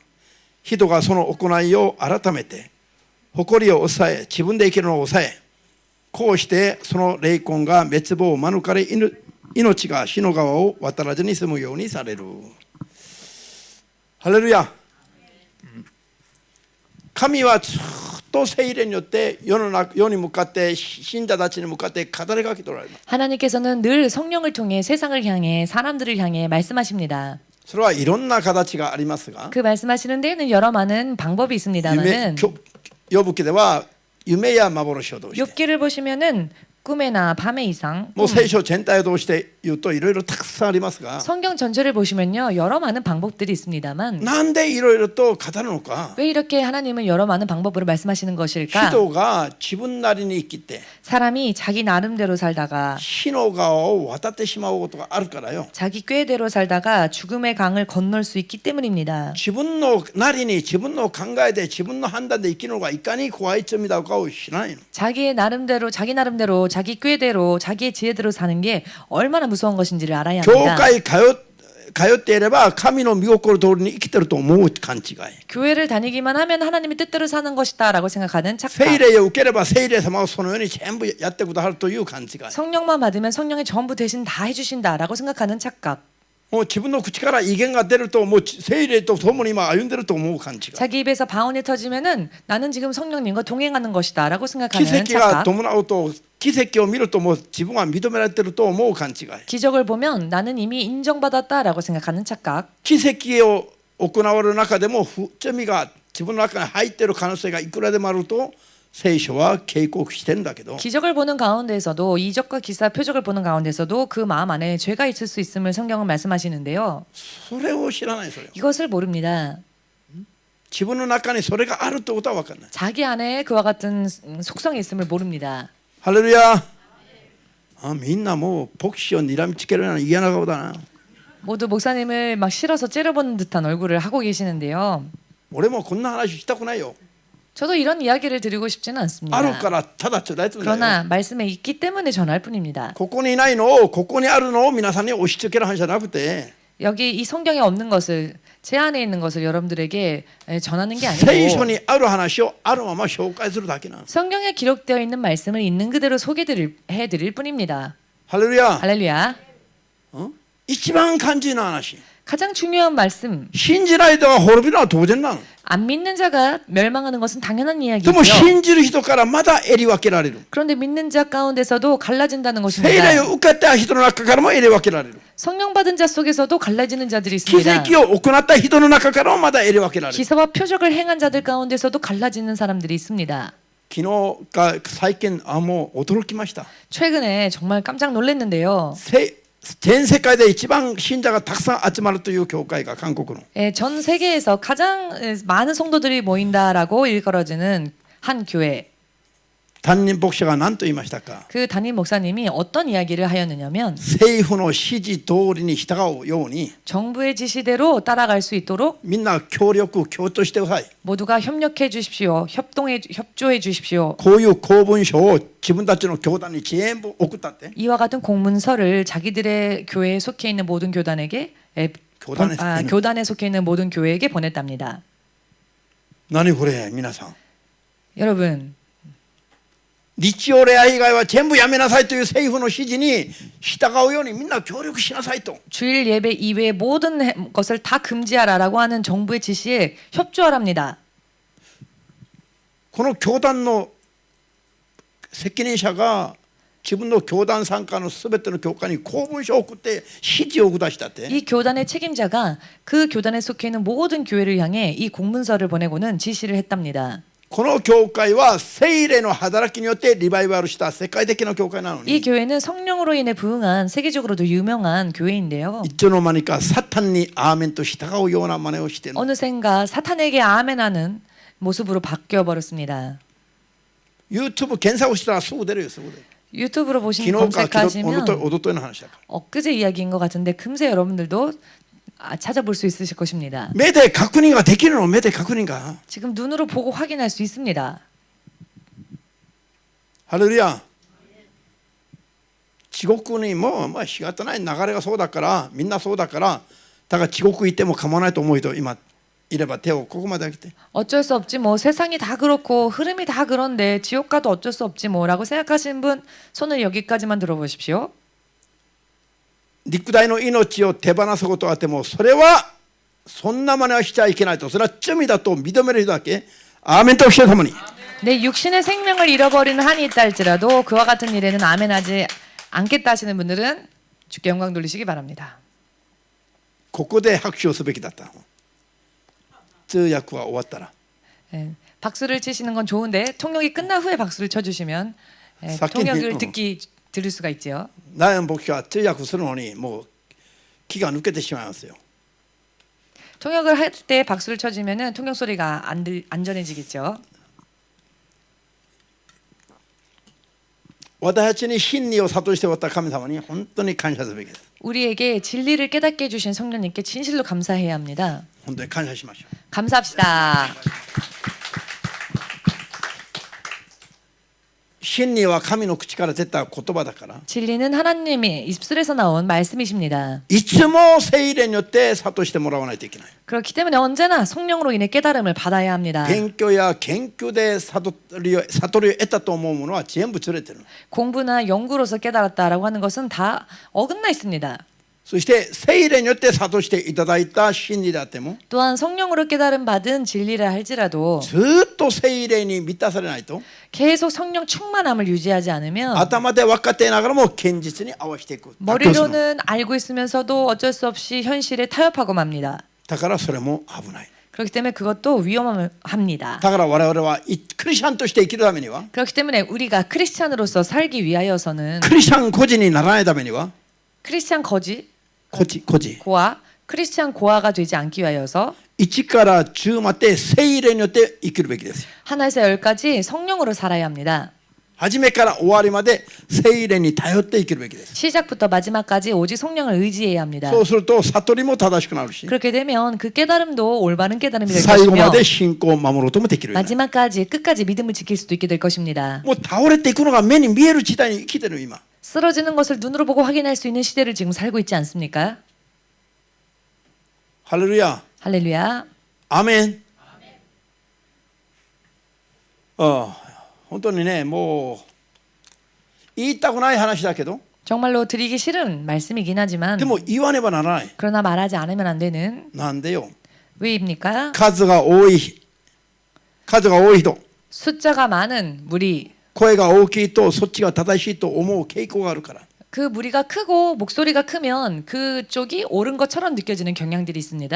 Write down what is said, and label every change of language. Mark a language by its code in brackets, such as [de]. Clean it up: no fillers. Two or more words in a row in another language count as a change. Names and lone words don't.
[ja] 人がその行いを改めて誇りを抑え自分で生きるのを抑えこうしてその霊魂が滅亡を免れ命が死の川を渡らずに済むようにされる。ハレルヤ。神はずっと聖霊によって世に向かって信者たちに向かって語りかけておられます。 [ko] 하나님께서는 늘 성령을 통해 세상을 향해 사람들을 향해 말씀하십니다. [ja] それはいろんな形がありますが [ko] 그 말씀하시는 데에는 여러 많은 방법이 있습니다만은 [ja] ヨブ記では夢や幻を通して [ko] 욥기를 보시면은 꿈에나 밤의 이상 [ja] もう聖書全体を通して言うといろいろたくさんありますが [ko] 성경 전체를 보시면요 여러 많은 방법들이 있습니다만 [ja] なんでいろいろと語るのか [ko] 왜 이렇게 하나님은 여러 많은 방법으로 말씀하시는 것일까? [ja] 人が自分なりに生きて [ko] 사람이 자기 나름대로 살다가 [ja] 死の川を渡ってしまうことがあるからよ [ko] 자기 꾀대로 살다가 죽음의 강을 건널 수 있기 때문입니다. [ja] 自分のなりに自分の考えで自分の判断で生きるのがいかに怖い罪だかを知らないの [ko] 자기 나름대로 자기 꾀대로 자기의 지혜대로 사는 게 얼마나 무서운 것인지를 알아야 [ja] 教 [ko] 합니다. [ja] 会通っていれば神の御心通りに生きてると思う勘違い [ko] 교회를 다니기만 하면 하나님의 뜻대로 사는 것이다라고 생각하는 착각. [ja] 聖霊を受ければ聖霊様はそのように全部やってくださるという勘違い [ko] 성령만 받으면 성령이 전부 대신 다 해주신다라고 생각하는 착각. [ja] もう自分の口から威厳が出るともう聖霊と共に今歩んでると思う勘違い [ko] 자기 입에서 방언이 터지면은 나는 지금 성령님과 동행하는 것이다라고 [ja] 奇 [ko] 생각하는 [ja] 跡が [ko] 착각. [ja] 伴うと奇跡を見るともう自分は認められてると思う勘違い [ko] 기적을 보면 나는 이미 인정받았다라고 생각하는 착각. [ja] 奇跡を行われる中でも罪が自分の中に入っている可能性がいくらでもあると聖書は警告してるんだけど [ko] 기적을 보는 가운데에서도 이적과 기사 표적을 보는 가운데서도 그 마음 안에 죄가 있을 수 있음을 성경은 말씀하시는데요. [ja] それを知らないそれを [ko] 이것을 모릅니다. [ja] 自分の中にそれがあるってことは分かんない [ko] 자기 안에 그와 같은 속성이 있음을 모릅니다. [ja] ハレルヤみんなもう牧師を睨みつけるような嫌な顔だな [ko] 모두 목사님을 막 실어서 째려보는 듯한 얼굴을 하고 계시는데요. [ja] 俺もこんな話したくないよ [ko] 저도 이런 이야기를 드리고 싶지는 [ja] ある [ko] 않습니다. [ja] からただ伝えてるんだよ [ko] 그러나 말씀에 있기 때문에 전할 뿐입니다. [ja] ここにいないのをここにあるのを皆さんに押し付ける話じゃなくて [ko] 여기 이 성경에 없는 것을 제 안에 있는 것을 여러분들에게 전하는 게 [ja] 聖書 [ko] 아니고 [ja] にある話をあるまま紹介するだけなの [ko] 성경에 기록되어 있는 말씀을 있는 그대로 해드릴 뿐입니다. [ja] ハレルヤ [ko] 할렐루야. [ja] 一番肝心な話 [ko] 가장 중요한 말씀. [ja] 信じない人が滅びるのは当然なの [ko] 안 믿는 자가 멸망하는 것은 당연한 [ja] でも [ko] 이야기죠. [ja] 信じる人からまだ襟分けられる [ko] 그런데 믿는 자 가운데서도 갈라진다는 [ja] 聖霊 [ko] 것입니다. [ja] を受けた人の中からも襟分けられる [ko] 성령 받은 자 속에서도 갈라지는 자들이 [ja] 奇 [ko] 있습니다. [ja] 跡を行った人の中からもまだ襟分けられる [ko] 기사와 표적을 행한 자들 가운데서도 갈라지는 사람들이 있습니다. [ja] 昨日か最近もう驚きました [ko] 최근에 정말 깜짝 놀랐는데요. [ja] 全世界で一番信者がたくさん集まるという教会が韓国の [ko] 전 세계에서 가장 많은 성도들이 모인다라고 일컬어지는 한 교회. [ja] 担任牧師が何と言いましたか [ko] 그 담임 목사님이 어떤 이야기를 하였느냐면 [ja] 政府の指示通りに従うように [ko] 정부의 지시대로 따라갈 수 있도록 [ja] みんな協調してください [ko] 모두가 협력해 주십시오. 협조해 주십시오. [ja] こういう公文書を自分たちの教団に全部送ったって [ko] 이와 같은 공문서를 자기들의 교회에 속해 있는 모든 교단에게 교단에 속해 있는 모든 교회에게 보냈답니다. [ja] 何これ皆さん [ko] 여러분, [ja] 日曜礼拝以外は全部やめなさいという政府の指示に従うようにみんな協力しなさいと [ko] 주일 예배 이외의 모든 것을 다 금지하라라고 하는 정부의 지시에 협조하랍니다. [ja] この教団の責任者が自分の教団参加のすべての教会に公文書を送って指示を下したって [ko] 이 교단의 책임자가 그 교단에 속해 있는 모든 교회를 향해 이 공문서를 보내고는 지시를 했답니다. [ja] この教会は聖霊の働きによってリバイバルした世界的な教会なの [ko] 이 [ja] に [ko] 교회는 성령으로 인해 부흥한 세계적으로도 유명한 교회인데요. [ja] いつの間にかサタンにアーメンと従うような真似をしている [ko] 어느샌가 사탄에게 아멘하는 모습으로 바뀌어 버렸습니다. [ja] YouTube 検索したらすぐ出るよすぐ出る [ko] 유튜브로 [ja] 昨 [ko] 보시면 [ja] 日かおと [ko] 검색하시면 [ja] といの話だから [ko] 엊그제 이야기인 것 같은데 금세 여러분들도 찾아볼 수 있으실 것입니다. [ja] 目で確認ができるの目で確認が [ko] 지금 눈으로 보고 확인할 수 있습니다. [ja] ハレルヤ。地獄にも仕方ない流れがそうだから、みんなそうだから、だから地獄行っても構わないと思う人今いれば手をここまで上げて。 [ko] 어쩔 수 없지 뭐 세상이 다 그렇고 흐름이 다 그런데 지옥 가도 어쩔 수 없지 뭐라고 생각하시는 분 손을 여기까지만 들어보십시오. [ja] 肉体の命を手放すことがあってもそれはそんな真似はしちゃいけないと、それは罪だと認める人だけアーメンとおっしゃるために [ko] 내 육신의 생명을 잃어버리는 한이 있다 할지라도 그와 같은 일에는 아멘하지 않겠다 하시는 분들은 주께 영광 돌리시기 바랍니다. [ja] ここで拍手をすべきだった。通訳は終わったら [ko] 예, 박수를 치시는 건 좋은데 통역이 끝난 후에 박수를 쳐주시면 예, 사킨- 통역을 들을 수가 있지요. [ja] ナイン牧師は通訳するのにもう気が抜けてしまいますよ。 [ko] 통역을 할 때 박수를 쳐주면은 통역 소리가 안 전해지겠죠. [ja] 私たちに真理を諭しておった神様に本当に感謝すべきです。 [ko] 우리에게 진리를 깨닫게 해주신 성령님께 진실로 감사해야 합니다. [ja] 本当に感謝しましょう。 [ko] 감사합시다. [ja] 真理は神の口から出た言葉だから、 [ko] 진리는 하나님의 입술에서 나온 말씀이십니다. [ja] いつも聖霊によって諭してもらわないといけない。 [ko] 그렇기 때문에 언제나 성령으로 인해 깨달음을 받아야 합니다. [ja] 勉強や研究で悟りを得たと思うものは全部ずれてる。 [ko] 공부나 연구로서 깨달았다라고 하는 것은 다 어긋나 있습니다. [ja] そして聖霊によって諭していただいた真理であっても [ko] 또한 성령으로 깨달음 받은 진리라 할지라도 [ja] ずっと聖霊に満たされないと [ko] 계속 성령 충만함을 유지하지 않으면 [ja] 頭で分かっていながらも現実に合わせていく。 [ko] 머리로는 알고 있으면서도 어쩔 수 없이 현실에 타협하고 맙니다. [ja] だからそれも危ない。 [ko] 그렇기 때문에 그것도 위험합니다. [ja] だから我々はクリスチャンとして生きるためには [ko] 그렇기 때문에 우리가 크리스찬으로서 살기 위하여서는 [ja] クリスチャン個人にならないためには [ko] 크리스찬 거지 [ja] 個人 [ko] 고아 크리스찬 고아가 되지 않기 위하여서 [ja] 1 から10まで聖霊によって生きるべきです。 [ko] 하나에서 열까지 성령으로 살아야 합니다. [ja] 初めから終わりまで聖霊に頼って生きるべきです。 [ko] 시작부터 마지막까지 오직 성령을 의지해야 합니다. [ja] そうすると悟りも正しくなるし [ko] 그렇게 되면 그 깨달음도 올바른 깨달음이 될 [ja] 最後ま [ko] 것이며 [ja] で信仰を守ろうともできるようになる。 [ko] 마지막까지 끝까지 믿음을 지킬 수도 있게 될 것입니다. [ja] もう倒れていくのが目に見える時代に生きてる今。 [ko] 쓰러지는 것을 눈으로 보고 확인할 수 있는 시대를 지금 살고 있지 않습니까? [ja] ハレルヤ。 [ko] 할렐루야. [ja] アーメン。本当にね、もう言いたくない話だけど、 [ko] 정말로 드리기 싫은 말씀이긴 하지만 [ja] でも言わねばならない。 [ko] 그러나 말하지 않으면 안 되는 [ja] なんでよ。 [ko] 왜입니까? [ja] 数が多い人、 [ko] 숫자가 많은 무리 [ja] 声が大きいとそっちが正しいと思う傾向があるから。 [ko] 그 무리가 크고 목소리가 크면 그쪽이 옳은 것처럼 느껴지는 경향들이 있습니다.